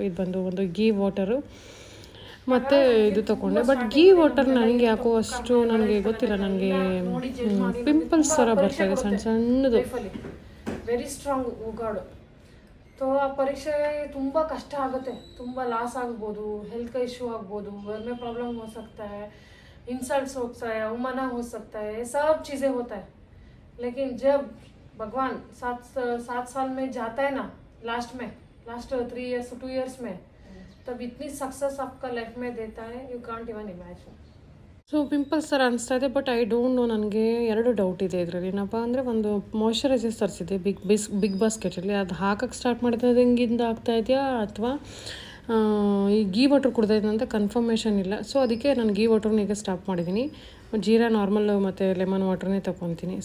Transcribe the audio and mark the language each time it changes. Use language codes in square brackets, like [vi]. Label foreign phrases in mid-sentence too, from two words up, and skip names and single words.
[kn] ಇದು ಬಂದು ಒಂದು ಗೀ ವಾಟರು ಮತ್ತು ಇದು ತೊಗೊಂಡೆ. ಬಟ್ ಗೀ ವಾಟರ್ ನನಗೆ ಯಾಕೋ ಅಷ್ಟು ನನಗೆ ಗೊತ್ತಿಲ್ಲ, ನನಗೆ ಪಿಂಪಲ್ಸ್ ಥರ ಬರ್ತಾಯಿದೆ ಸಣ್ಣ ಸಣ್ಣದು. [en] very strong [kn] ಉಗಾಡು. तो ಆ ಪರೀಕ್ಷೆ ತುಂಬ ಕಷ್ಟ ಆಗುತ್ತೆ, ತುಂಬ ಲಾಸ್ ಆಗ್ಬೋದು, [hi] हेल्थ का इशू ಆಗ್ಬೋದು, घर में प्रॉब्लम हो सकता है, इंसल्ट्स हो सकता है, अवमानना हो सकता है, सब चीज़ें होता है. लेकिन जब भगवान 7 साल में जाता है ना, लास्ट 3 years 2 years में, तब इतनी सक्सेस आपका लाइफ में देता है, [en] You can't even imagine. [kn] ಸೊ ಪಿಂಪಲ್ಸ್ ಥರ ಅನಿಸ್ತಾ ಇದೆ. [en] but I don't know, [kn] ನನಗೆ 2 ಡೌಟ್ ಇದೆ ಇದರಲ್ಲಿ. ಏನಪ್ಪ ಅಂದರೆ, ಒಂದು ಮಾಯ್ಶ್ಚರೈಸರ್ ತರಿಸಿದೆ ಬಿಗ್ ಬಾಸ್ಕೆಟಲ್ಲಿ. ಅದು ಹಾಕಕ್ಕೆ ಸ್ಟಾರ್ಟ್ ಮಾಡಿದಂಗಿಂದ ಆಗ್ತಾ ಇದೆಯಾ ಅಥವಾ ಈ ಗೀ ವಾಟರ್ ಕುಡ್ದೈತೆ ಅಂತ ಕನ್ಫರ್ಮೇಷನ್ ಇಲ್ಲ. ಸೊ ಅದಕ್ಕೆ ನಾನು ಗೀ ವಾಟರ್ನ ಈಗ ಸ್ಟಾಪ್ ಮಾಡಿದ್ದೀನಿ. ಜೀರಾ ನಾರ್ಮಲ್ ಮತ್ತು [en] lemon water [kn] ತೊಗೊತೀನಿ.